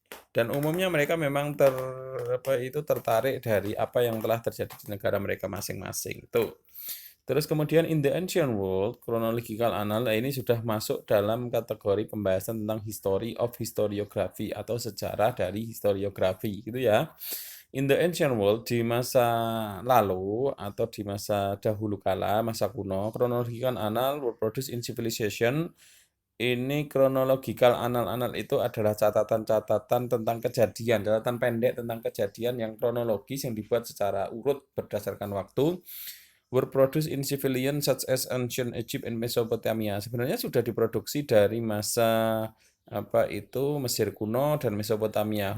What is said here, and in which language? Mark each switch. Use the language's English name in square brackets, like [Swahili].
[Indonesian] Dan umumnya mereka memang tertarik dari apa yang telah terjadi di negara mereka masing-masing itu. Terus kemudian [English] in the ancient world, [Indonesian] chronological annals ini sudah masuk dalam kategori pembahasan tentang history of historiography atau sejarah dari historiografi gitu ya. [English] In the ancient world, [Indonesian] di masa lalu atau di masa dahulu kala, masa kuno, [English] chronological annals were produced in civilization. [Indonesian] Ini chronological annal itu adalah catatan-catatan tentang kejadian, catatan pendek tentang kejadian yang kronologis yang dibuat secara urut berdasarkan waktu. [English] were produced in civilian such as ancient Egypt and Mesopotamia. [Indonesian] Sebenarnya sudah diproduksi dari masa Mesir kuno dan Mesopotamia.